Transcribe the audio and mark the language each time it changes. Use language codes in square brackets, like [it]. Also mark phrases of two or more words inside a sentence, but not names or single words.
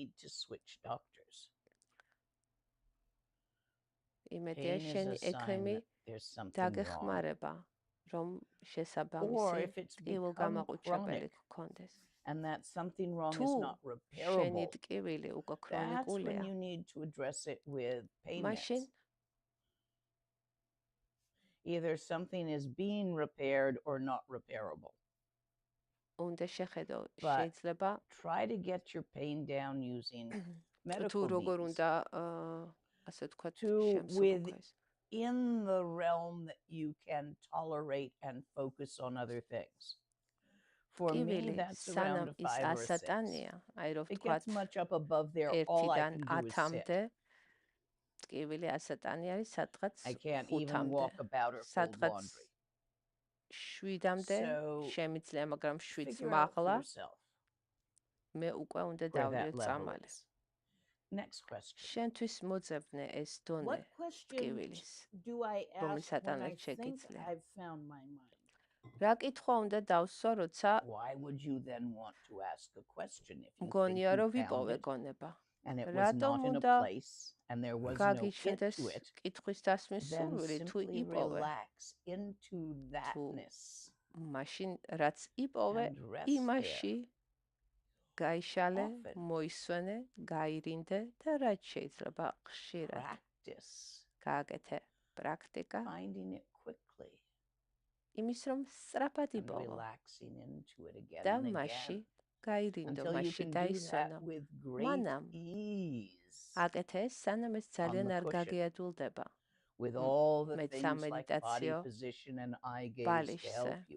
[ka] იმედია შენი ექრემი დაგეხმარება რომ შესაბამისი ტკივილ გამაყუჩებელი გქონდეს. თუ შენი ტკივილი უკვე ქრონიკულია მაშინ [en] either something is being repaired or not repairable. [ka] უნდა შეხედო შეიძლება [en] try to get your pain down using medical [ka] თუ როგორ უნდა ასე ვთქვათ [en] შემსუბუქოს in the realm that you can tolerate and focus on other things. For me that's around a 5 or 6. It gets much up above there all I can do is sit. [ka] ტკივილი ასატანი არის სადღაც 5-მდე. [en] I can't even walk about or fold laundry. [ka] 7-მდე შემიძლია, მაგრამ 7-ს მაღლა მე უკვე უნდა დავიო წამალი. [en] Next question. [ka] შენთვის მოძებნე ეს დონე ტკივილის, რომლის ატანად შეგიძლია. რა კითხვა უნდა დავსვა, როცა [en] Why would you then want to ask a question if you [ka] მგონია რომ ვიპოვე გონება? [en] And it was not in a place and there was no it to it. [ka] კითხვის დასმის სურვილი თუ იპოვე. [en] Relax into thatness. [ka] მაშინ რაც იპოვე, იმაში გაიშალე, მოისვენე, გაირინდე და რაც შეიძლება ხშირად გააკეთე პრაქტიკა. [en] Finding it quickly. [ka] იმის რომ სწრაფად იპოვო. და მაშინ გაირინდო, მაშინ დაისვენო. მანამ აკეთე ეს, სანამ ეს ძალიან არ გაგიადულდება. მეც სამედიტაციო ბალიშზე.